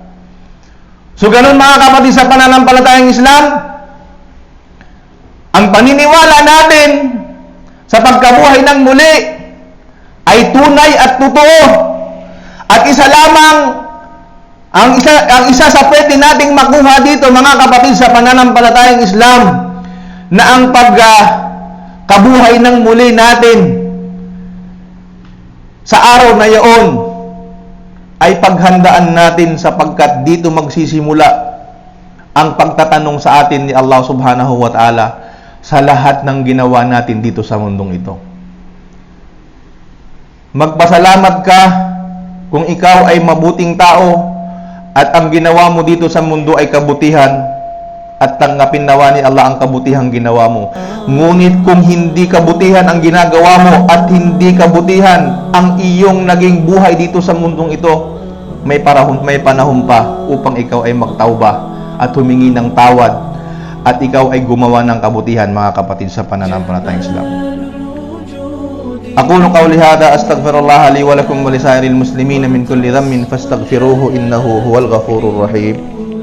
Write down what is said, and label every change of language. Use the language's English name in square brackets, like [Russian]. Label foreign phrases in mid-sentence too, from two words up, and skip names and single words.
[Filipino] So ganun, mga kapatid sa pananampalatayang Islam, ang paniniwala natin sa pagkabuhay ng muli ay tunay at totoo. At isa lamang, ang isa sa pwede nating makuha dito, mga kapatid sa pananampalatayang Islam, na ang kabuhay ng muli natin sa araw na yaon ay paghandaan natin, sapagkat dito magsisimula ang pagtatanong sa atin ni [Arabic] الله سبحانه وتعالى [Filipino] sa lahat ng ginawa natin dito sa mundong ito. Magpasalamat ka kung ikaw ay mabuting tao at ang ginawa mo dito sa mundo ay kabutihan, at tanggapin nawa ni Allah ang kabutihang ginawa mo. Ngunit kung hindi kabutihan ang ginagawa mo at hindi kabutihan ang iyong naging buhay dito sa mundong ito, may panahon pa upang ikaw ay magtauba at humingi ng tawad at ikaw ay gumawa ng kabutihan, mga kapatid sa pananampalatayang Islam. [Arabic] أقول قولي هذا أستغفر الله لي ولكم ولسائر المسلمين من كل ذنب فاستغفروه إنه هو الغفور الرحيم.